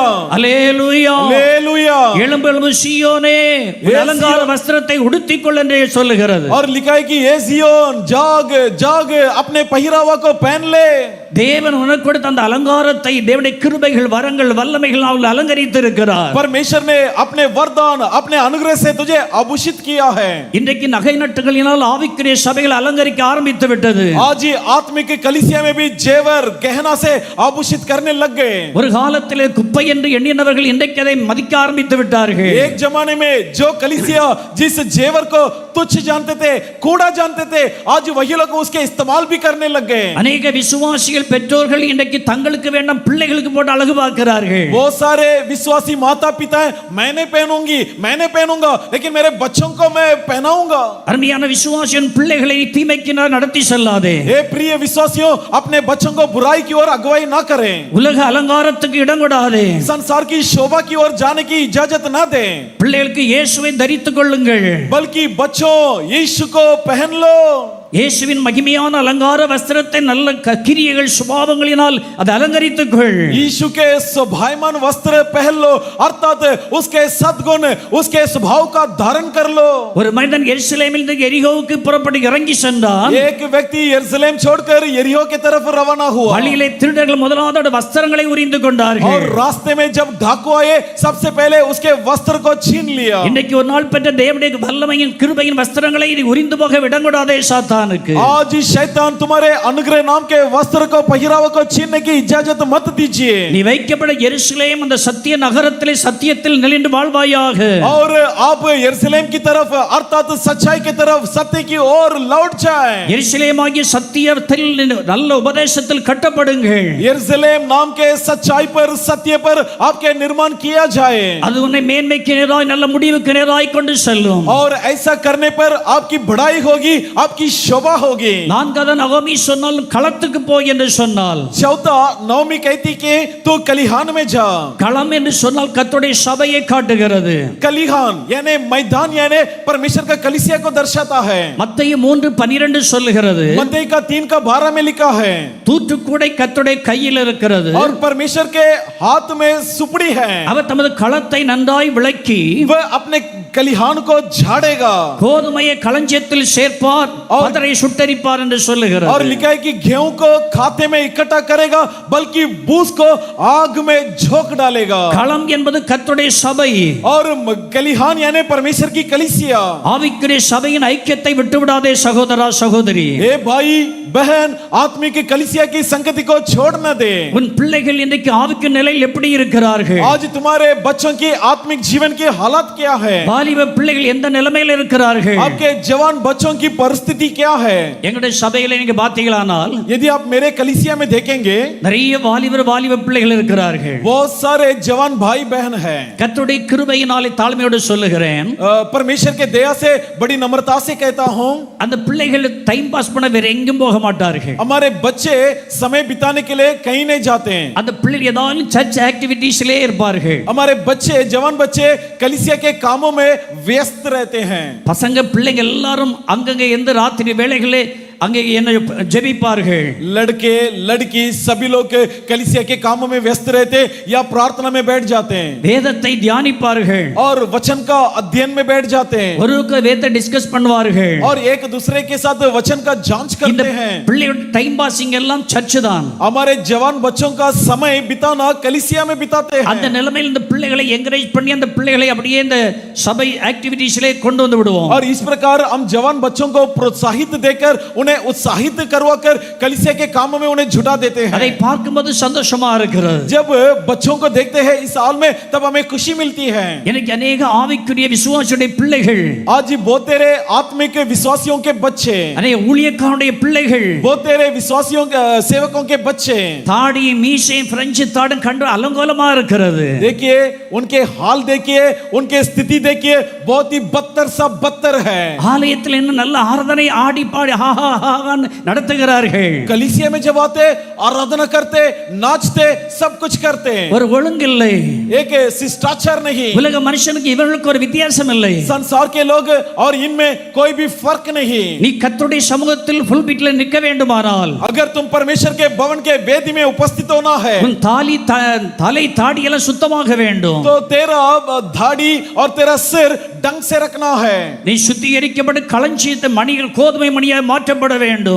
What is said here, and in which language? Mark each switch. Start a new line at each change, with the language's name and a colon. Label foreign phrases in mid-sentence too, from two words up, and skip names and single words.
Tamil: அல்லேலூயா
Hindi: हालेलुया।
Tamil: எழும்பு எழும்பு சீயோனே, உன் அலங்கார வஸ்திரத்தை உடுத்திக்கொள் என்று சொல்லுகிறது.
Hindi: और लिखा है कि ये सियोन जाग जाग अपने पहिरावा को पहन ले।
Tamil: தேவன் உனக்கு கொடுத்த அந்த அலங்காரத்தை தேவனுடைய கிருபைகள் வரங்கள் வல்லமைகள் அவர்கள் அலங்கரித்து இருக்கிறார்.
Hindi: परमेश्वर ने अपने वरदान अपने अनुग्रह से तुझे आभूषित किया है।
Tamil: இன்றைக்கு நகை நட்டுகளினால் ஆவிக்குரிய சபைகள் அலங்கரிக்க ஆரம்பித்து விட்டது.
Hindi: आज ही आत्मिक कलीसिया में भी जेवर गहना से आभूषित करने लग गए।
Tamil: ஒரு காலத்தில் குப்பை என்று எண்ணினவர்கள் இன்றைக்கு அதை மதிக்க ஆரம்பித்து விட்டார்கள்.
Hindi: एक जमाने में जो कलीसिया जिस जेवर को तुच्छ जानते थे, कूड़ा जानते थे, आज वही लोग उसके इस्तेमाल भी करने लग गए।
Tamil: அநேக விசுவாசிகள் பெற்றோர்கள் இன்றைக்கு தங்களுக்கு வேண்டாம் பிள்ளைகளுக்கு போட்டு அழகு பார்க்கிறார்கள்.
Hindi: बहुत सारे विश्वासी माता पिता हैं, मैंने पहनूंगी मैंने पहनूंगा लेकिन मेरे बच्चों को मैं पहनाऊंगा।
Tamil: அருமையான விசுவாசியின் பிள்ளைகளை தீமைக்கு நடத்தி செல்லாதே.
Hindi: हे प्रिय विश्वासियों, अपने बच्चों को बुराई की ओर अगुवाई ना करें।
Tamil: உலக அலங்காரத்துக்கு இடம் கொடாதே.
Hindi: संसार की शोभा की ओर जाने की इजाजत ना दें।
Tamil: பிள்ளைகளுக்கு இயேசுவை தரித்துக் கொள்ளுங்கள்.
Hindi: बल्कि बच्चों यीशु को पहन लो।
Tamil: இயேசுவின் மகிமையான அலங்கார வஸ்திரத்தை நல்ல கிரியைகள் சுபாவங்களினால் அதை அலங்கரித்துக் கொள்.
Hindi: यीशु के शोभायमान वस्त्र पहन लो, अर्थात उसके सद्गुण उसके स्वभाव का धारण कर लो।
Tamil: ஒரு மனிதன் எருசலேமிலிருந்து எரிகோவுக்கு புறப்பட்டு இறங்கி சென்றான்.
Hindi: एक व्यक्ति यरूशलेम छोड़कर यरीहो की तरफ रवाना हुआ।
Tamil: வழியிலே திருடர்கள் முதலாவது வஸ்திரங்களை உரிந்து
Hindi: और
Tamil: கொண்டார்கள்.
Hindi: रास्ते में जब डाकू आए सबसे पहले उसके वस्त्र को छीन लिया।
Tamil: இன்றைக்கு ஒரு நாள் பெற்ற தேவனுடைய வல்லமையின் கிருபையின் வஸ்திரங்களை நீ உரிந்து போக விடங்கூடாதே சாத்தானுக்கு.
Hindi: आज शैतान तुम्हारे अनुग्रह नाम के वस्त्र को पहिरावा को छीनने की इजाजत मत दीजिए।
Tamil: நீ வைக்கப்பட எருசலேம் அந்த சத்திய நகரத்திலே சத்தியத்தில் நிலைந்து வாழ்வாயாக.
Hindi: और आप यरूशलेम की तरफ अर्थात सच्चाई की तरफ सत्य की ओर लौट जाए।
Tamil: எருசலேமாகிய சத்தியத்தில் நல்ல உபதேசத்தில் கட்டப்படுங்கள்.
Hindi: यरूशलेम नाम के सच्चाई पर सत्य पर आपके निर्माण किया जाए।
Tamil: அது உன்னை மேன்மைக்கு நேராய் நல்ல முடிவுக்கு நேராய் கொண்டு செல்லும்.
Hindi: और ऐसा करने पर आपकी बढ़ाई होगी, आपकी शोभा होगी।
Tamil: நான்காவது நகோமி சொன்னால் களத்துக்கு போய் என்று சொன்னால்,
Hindi: चौथा नौमी कहती कि तू कलिहान में जा।
Tamil: களம் என்று சொன்னால் கர்த்தருடைய சபையை காட்டுகிறது.
Hindi: कलिहान यानी मैदान यानी परमेश्वर का कलीसिया को दर्शाता है।
Tamil: மத்தேயு 3:12 சொல்லுகிறது,
Hindi: मत्ती का 3:12 में लिखा है
Tamil: தூற்றுக்கூடை கர்த்தருடைய கையில் இருக்கிறது.
Hindi: और परमेश्वर के हाथ में सुपड़ी है।
Tamil: அவர் தமது களத்தை நன்றாய் விளக்கி
Hindi: वह अपने कलिहान को झाड़ेगा।
Tamil: கோதுமையை களஞ்சியத்தில் சேர்ப்பார், பதரை சுட்டரிப்பார் என்று
Hindi: और
Tamil: சொல்லுகிறார்.
Hindi: लिखा है कि गेहूं को खाते में इकट्ठा करेगा, बल्कि बूस को आग में झोंक डालेगा।
Tamil: களம் என்பது கர்த்தருடைய சபை.
Hindi: और कलिहान यानी परमेश्वर की कलीसिया।
Tamil: ஆவிக்குரிய சபையின் ஐக்கியத்தை விட்டுவிடாதே சகோதரா சகோதரி.
Hindi: ए भाई बहन, आत्मिक कलीसिया की संगति को छोड़ न दे।
Tamil: உன் பிள்ளைகள் இன்றைக்கு ஆவிக்கு நிலையில் எப்படி இருக்கிறார்கள்?
Hindi: आज तुम्हारे बच्चों की आत्मिक जीवन की हालत क्या है?
Tamil: வாலிப பிள்ளைகள் எந்த நிலைமையில் இருக்கிறார்கள்?
Hindi: आपके जवान बच्चों की परिस्थिति क्या है?
Tamil: எங்களுடைய சபையில நீங்க பாத்தீங்களானால்
Hindi: यदि आप मेरे कलीसिया में देखेंगे,
Tamil: நிறைய வாலிப பிள்ளைகள் இருக்கிறார்கள்.
Hindi: बहुत सारे जवान भाई बहन हैं।
Tamil: கர்த்தருடைய கிருபையினாலே தாழ்மையோடு சொல்லுகிறேன்,
Hindi: परमेश्वर के दया से बड़ी नम्रता से कहता हूँ,
Tamil: அந்த பிள்ளைகள்
English: time pass
Tamil: பண்ண வேற எங்கும் போக மாட்டார்கள்.
Hindi: हमारे बच्चे समय बिताने के लिए कहीं नहीं जाते हैं।
Tamil: அந்த பிள்ளைகள் ஏதாவது
English: church activities
Tamil: இருப்பார்கள்.
Hindi: हमारे बच्चे, जवान बच्चे कलीसिया के कामों में व्यस्त रहते हैं।
Tamil: பசங்க பிள்ளைங்க எல்லாரும் அங்கங்க எந்த ராத்திரி வேளைகளே அங்கே என்ன ஜெபிப்பார்கள்.
Hindi: लड़के लड़की सभी लोग कलीसिया के कामों में व्यस्त रहते या प्रार्थना में बैठ जाते हैं
Tamil: வேதத்தை தியானிப்பார்கள்.
Hindi: और वचन का अध्ययन में बैठ जाते हैं
Tamil: ஒருவருக்கு வேதத்தை டிஸ்கஸ் பண்ணுவார்கள்.
Hindi: और एक दूसरे के साथ वचन का जांच
Tamil: இந்த
Hindi: करते हैं।
Tamil: பிள்ளையோட
English: time passing
Tamil: எல்லாம் சர்ச் தான்.
Hindi: हमारे जवान बच्चों का समय बिताना कलीसिया में बिताते
Tamil: அந்த
Hindi: हैं
Tamil: நிலைமையில் இந்த பிள்ளைகளை என்கரேஜ் பண்ணி அந்த பிள்ளைகளை அப்படியே இந்த சபை ஆக்டிவிட்டீஸ்லயே கொண்டு வந்து விடுவோம்.
Hindi: और इस प्रकार हम जवान बच्चों को प्रोत्साहित देकर उन्हें उत्साहित करवाकर कलीसिया के कामों में उन्हें जुटा देते
Tamil: அதை
Hindi: हैं।
Tamil: பார்க்கும்போது சந்தோஷமா இருக்கிறது.
Hindi: जब बच्चों को देखते हैं इस हाल में, तब हमें खुशी मिलती है।
Tamil: எனக்கு अनेक ஆவிக்குரிய விசுவாசியுடைய பிள்ளைகள்,
Hindi: आज बहुत तेरे आत्मिक विश्वासियों के बच्चे,
Tamil: अनेक ஊழியக்காரருடைய பிள்ளைகள்,
Hindi: बहुत तेरे विश्वासियों के सेवकों के बच्चे,
Tamil: தாடி மீசை பிரெஞ்சு தாடும் கண்டு அலங்கோலமா இருக்கிறது.
Hindi: देखिए उनके हाल, देखिए उनके स्थिति, देखिए बहुत ही बदतर सा बदतर है।
Tamil: ஆலயத்தில் என்ன நல்ல ஆராதனை ஆடி பாடி ஹா ஹா ஹான்னு நடத்துகிறார்கள்.
Hindi: कलीसिया में जब आते, आराधना करते, नाचते, सब कुछ करते,
Tamil: ஒரு ஒழுங்கில்லை.
Hindi: एक शिष्टाचार नहीं।
Tamil: உலக மனுஷனுக்கு இவர்களுக்கு ஒரு வித்தியாசம் இல்லை.
Hindi: संसार के लोग और इनमें कोई भी फर्क नहीं।
Tamil: நீ கர்த்தருடைய சமூகத்தில்
English: full beat
Tamil: நிற்க வேண்டுமானால்,
Hindi: अगर तुम परमेश्वर के भवन के वेदी में उपस्थित होना है,
Tamil: உன் தலை தாடி எல்லாம் சுத்தமாக வேண்டும்.
Hindi: तो तेरा दाढ़ी और तेरा सिर ढंग से रखना है
Tamil: நீ சுத்திகரிக்கப்பட்டு களஞ்சியத்தை மணிகள் கோதுமை மணியாய் மாற்றப்பட வேண்டும்.